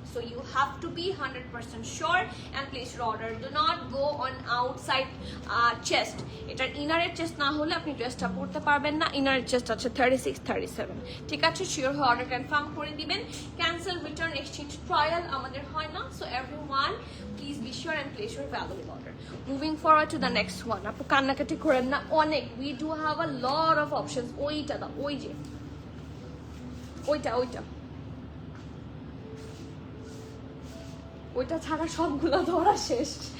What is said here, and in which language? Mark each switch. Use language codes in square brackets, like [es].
[en] So you have to be 100% sure and place your order. Do not go on outside chest. [bn] এটার ইনারের chest না হলে আপনি ড্রেসটা পরতে পারবেন না। ইনারের চেস্ট আছে 36, 37। ঠিক আছে, শিওর হয়ে অর্ডার কনফার্ম করে দিবেন। ক্যান্সেল, রিটার্ন, এক্সচেঞ্জ, ট্রায়াল আমাদের হয় না। [en] So everyone please be sure and place your valuable order. Moving forward to the next one. [bn] আপু কান্নাকাটি করেন না, অনেক [en] we do have a lot of options. [bn] ওইটা দাও, ওই যে ওইটা ওইটা ছাড়া সবগুলো ধরা শেষ।